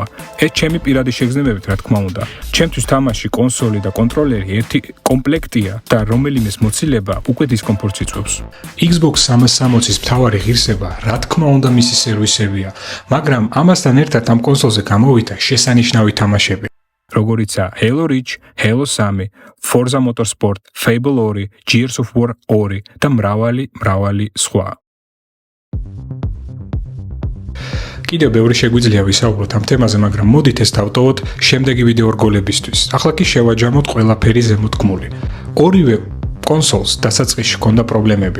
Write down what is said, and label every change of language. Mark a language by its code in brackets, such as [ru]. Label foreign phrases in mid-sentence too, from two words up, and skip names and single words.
[ka] ეს ჩემი პირადი შეგრძნებებით, რა თქმა უნდა. ჩემთვის თამაში, კონსოლი და კონტროლერი ერთი კომპლექტია და რომელიმეს მოცილება უკვე დისკომფორტს იწვევს. Xbox 360-ის მთავარი ღირსება, რა თქმა უნდა, მისი სერვისებია, მაგრამ ამასთან ერთად ამ კონსოლზე გამოვიდა შესანიშნავი თამაშები. როგორიცაა Halo Reach, Halo 3, Forza Motorsport, Fable 2, Gears of War 2 და მრავალი სხვა. კიდევ ბევრი შეგვიძლია ვისაუბროთ ამ თემაზე, მაგრამ მოდით ეს დავტოვოთ შემდეგი ვიდეო რგოლებისთვის. ახლა კი შევაჯამოთ ყველაფერი ზემოთქმული. ორივე კონსოლს დასაწყისში ჰქონდა პრობლემები.